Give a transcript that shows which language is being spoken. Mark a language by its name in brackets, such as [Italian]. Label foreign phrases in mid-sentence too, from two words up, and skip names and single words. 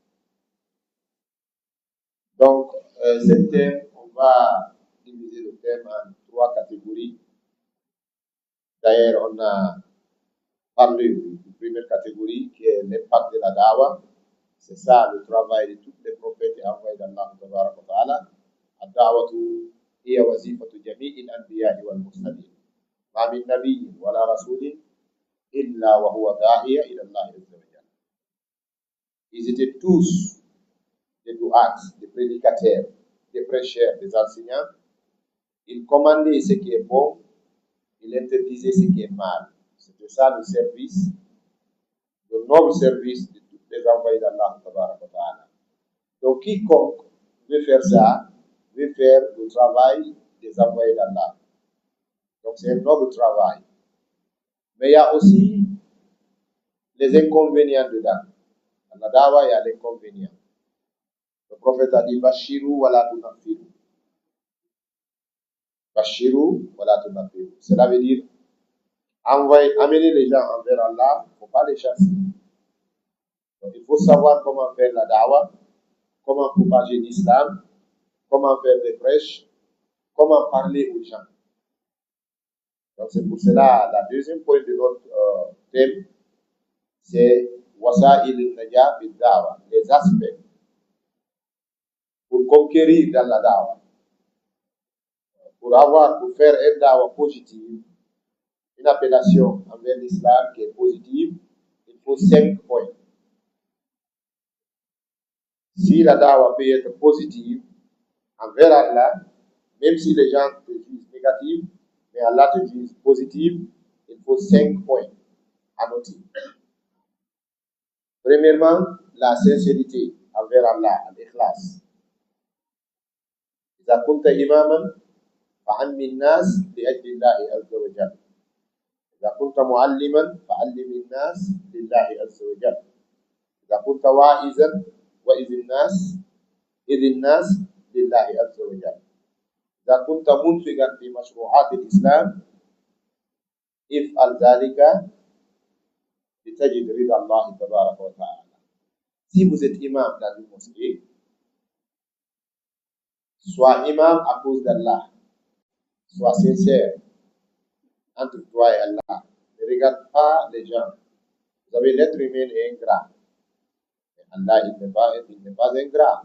[French] Donc, ce thème, on va diviser le thème en 3 catégories. D'ailleurs, on a parlé de la première catégorie qui est l'impact de la dawa. C'est ça le travail de tous les prophètes et envoyés d' [Arabic] الله تبارك وتعالى. الدعوة هي وظيفة جميع الأنبياء والمرسلين. ما من نبي ولا رسول إلا وهو داعية إلى الله عز وجل. [French] Ils étaient tous des du'at, des prédicateurs, des prêcheurs, des enseignants. Ils commandaient ce qui est bon, ils interdisaient ce qui est mal. C'était ça le service, le noble service de tous les envoyés d' [Arabic] الله تبارك وتعالى. [French] Donc quiconque veut faire ça, veut faire le travail des envoyés d'Allah. Donc c'est un noble travail. Mais il y a aussi les inconvénients dedans. Dans la dawa, il y a l'inconvénient. Le prophète a dit [Arabic] بشروا ولا تنفروا. بشروا ولا تنفروا. [French] Cela veut dire amener les gens envers Allah, il ne faut pas les chasser. Donc il faut savoir comment faire la dawa, comment propager l'islam, comment faire des prêches, comment parler aux gens. Donc c'est pour cela, la deuxième point de notre thème, c'est [Arabic] وسائل النجاح بالدعوة, [French] les aspects pour conquérir dans la dawa. Pour faire une dawa positive, une appellation envers l'islam qui est positive, il faut 5 points. Si la dawa peut être positive envers Allah, même si les gens te disent négative, mais Allah te dit positive, il faut 5 points à noter. Premièrement, la sincérité envers Allah, l'ikhlas. [Arabic] إذا كنت إماما فعلم الناس لأجل الله عز وجل. إذا كنت معلما فعلم الناس لله عز وجل. إذا كنت واعظا وإذ الناس لله عز وجل. إذا كنت منفقا في مشروعات الإسلام افعل ذلك لتجد رضا الله تبارك وتعالى. [French] Si vous êtes imam dans une mosquée, sois imam à cause d'Allah, sois sincère entre toi et Allah. Ne regarde pas les gens. Vous savez, l'être humain est ingrat. Mais Allah, il n'est pas ingrat.